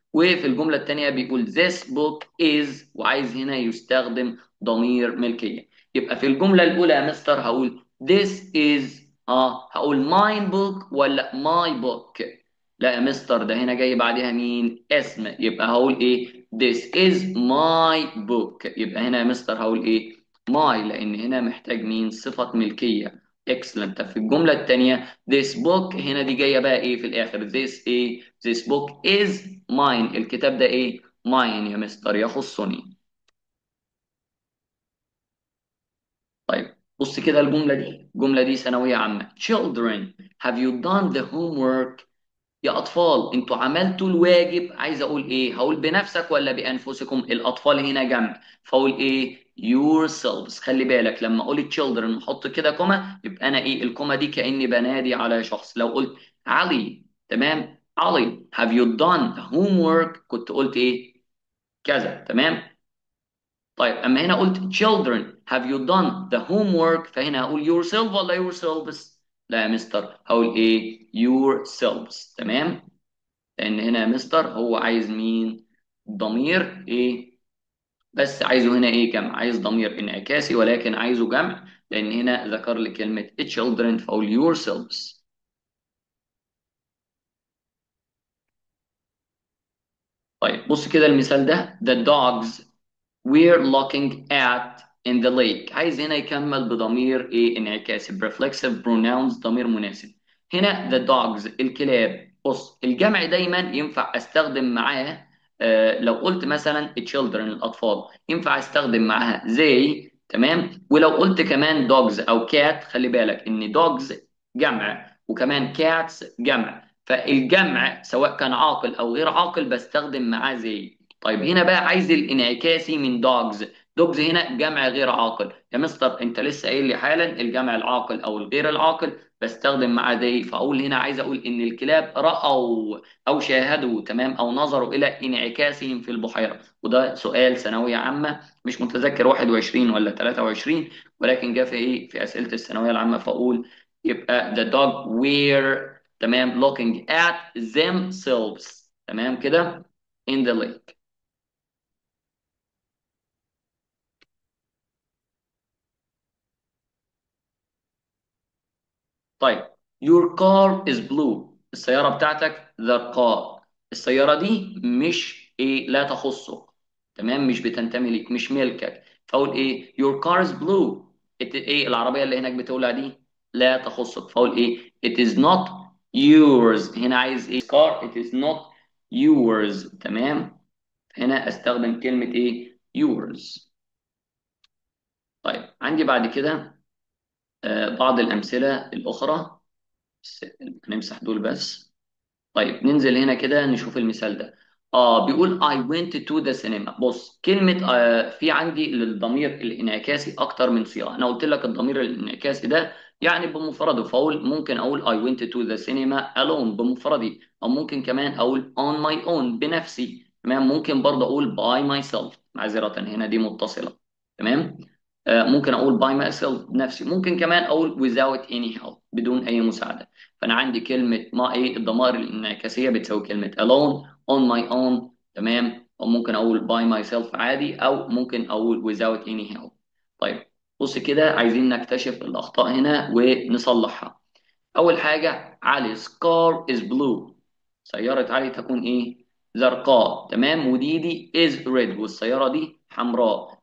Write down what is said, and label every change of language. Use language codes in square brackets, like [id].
[ar] وفي الجملة التانية بيقول this book is، وعايز هنا يستخدم ضمير ملكية. يبقى في الجملة الأولى يا مستر هقول this is، هقول [en] mine book [ar] ولا [en] my book؟ [ar] لا يا مستر، ده هنا جاي بعدها مين؟ اسم. يبقى هقول ايه؟ [en] this is my book. [ar] يبقى هنا يا مستر هقول ايه؟ my، لأن هنا محتاج مين؟ صفة ملكية. excellent. طب في الجملة التانية this book، هنا دي جاية بقى ايه في الآخر؟ this ايه؟ [en] this book is mine. [ar] الكتاب ده ايه؟ mine يا مستر، يخصني. طيب، بص كده الجملة دي ثانوية عامة. [en] children have you done the homework؟ [ar] يا أطفال أنتوا عملتوا الواجب. عايز أقول إيه؟ هقول بنفسك ولا بأنفسكم؟ الأطفال هنا جمع، فأقول إيه؟ yourselves. خلي بالك لما أقول children نحط كده كوما، يبقى أنا إيه الكوما دي كأني بنادي على شخص. لو قلت علي، تمام، علي [en] have you done the homework، [ar] كنت قلت إيه؟ كذا. تمام. طيب، أما هنا قلت [en] children have you done the homework، [ar] فهنا هقول yourself ولا yourselves؟ لا يا مستر، هقول إيه؟ yourselves. تمام، لان هنا يا مستر هو عايز مين؟ ضمير ايه؟ بس عايزه هنا ايه جمع، عايز ضمير انعكاسي ولكن عايزه جمع، لان هنا ذكر لي كلمة children فاقول yourselves. طيب، بص كده المثال ده: [en] the dogs we're looking at in the lake. [ar] عايز هنا يكمل بضمير ايه انعكاسي reflexive pronouns ضمير مناسب. هنا the dogs الكلاب. بص، الجمع دايما ينفع استخدم معاه لو قلت مثلا children الاطفال ينفع استخدم معاها they. تمام، ولو قلت كمان dogs او cat، خلي بالك ان dogs جمع وكمان cats جمع، فالجمع سواء كان عاقل او غير عاقل بستخدم معاه زي. طيب، هنا بقى عايز الانعكاسي من دوجز. دوجز هنا جمع غير عاقل يا مستر، انت لسه قايل لي حالا الجمع العاقل او الغير العاقل بستخدم معاه دي. فاقول هنا عايز اقول ان الكلاب راوا او شاهدوا، تمام، او نظروا الى انعكاسهم في البحيره. وده سؤال ثانويه عامه، مش متذكر 21 ولا 23، ولكن جه في ايه في اسئله الثانويه العامه. فاقول يبقى [en] the dog were، تمام، looking at themselves. [ar] تمام كده [en] in the lake. طيب، your car is blue. [ar] السيارة بتاعتك the car. السيارة دي مش ايه لا تخصك. تمام، مش بتنتمي ليك، مش ملكك. فاقول ايه [en] your car is blue. [ar] ايه العربية اللي هناك بتقولها دي لا تخصك، فاقول ايه [en] it is not yours. [ar] هنا عايز ايه [en] car it is not yours. [ar] تمام، هنا استخدم كلمة ايه yours. طيب، عندي بعد كده بعض الأمثلة الأخرى، بس هنمسح دول بس. طيب، ننزل هنا كده نشوف المثال ده. بيقول [en] I went to the cinema. [ar] بص، كلمة في عندي للضمير الانعكاسي أكتر من صيغة. أنا قلت لك الضمير الانعكاسي ده يعني بمفرده، فاقول ممكن اقول [en] I went to the cinema alone [ar] بمفردي، او ممكن كمان اقول [en] on my own [ar] بنفسي. تمام. ممكن برضه اقول [en] by myself، [ar] معذرة هنا دي متصلة. تمام. ممكن اقول [en] by myself [ar] بنفسي، ممكن كمان اقول [en] without any help [ar] بدون اي مساعدة. فانا عندي كلمة ما ايه الضمائر الانعكاسية بتساوي كلمة alone، [en] on my own. [ar] تمام. او ممكن اقول [en] by myself [ar] عادي، او ممكن اقول [en] without any help. [ar] طيب بص كده، عايزين نكتشف الأخطاء هنا ونصلحها. أول حاجة، [en] Ali's car is blue. [ar] سيارة علي تكون إيه؟ زرقاء. تمام. ودي [en] is red، [ar] والسيارة دي حمراء.